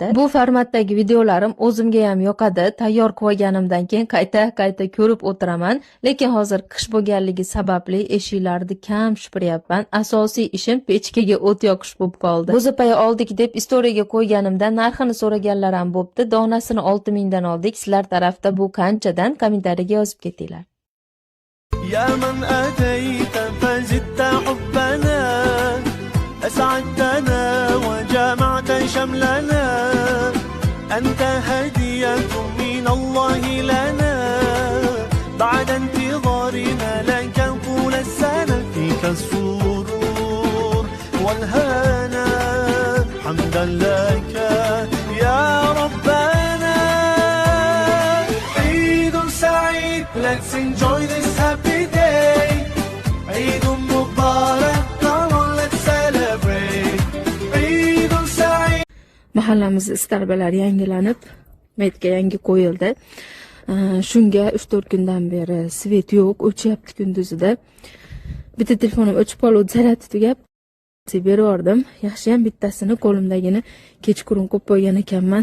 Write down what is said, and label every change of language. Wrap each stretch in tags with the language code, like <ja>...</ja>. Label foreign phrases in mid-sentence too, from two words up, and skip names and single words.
<uz>Bu formatdagi videolarim o'zimga ham yoqadi. Tayyor qilganimdan keyin qayta ko'rib o'tiraman, lekin hozir qish bo'lganligi sababli eshiklarni kam supuryapman. Asosiy ishim pechkaga o't yoqish bo'lib qoldi. Go'zapaya oldik deb istoriyaga qo'yganimda narxini so'raganlar ham bo'pti. Donasini 6000 dan oldik. Sizlar tarafda bu qanchadan? Kommentariyaga yozib ketinglar.</uz> <ar>يا من أتيت فزدت حبنا أسعدتنا وجمعت شملنا أنت هدية من الله لنا بعد انتظارنا لك طول السنة فيك السرور والهنا حمدا لك يا ربنا عيد سعيد.</ar> <en>Let's enjoy this happy day.</en> <ar>عيد مبارك.</ar> <en>Come on, let's celebrate.</en> <ar>عيد سعيد.</ar> <uz>Mahallamiz istarbalar yangilanib, metga yangi qo'yildi. Shunga 3-4 kundan beri svet yo'q, o'chyapti kunduzida. Bitta telefonim o'chib qolib, zaryadi tugab. Berib yubordim. Yaxshi ham bittasini qo'limdagini kechqurun qo'yib qo'ygan ekanman.</uz>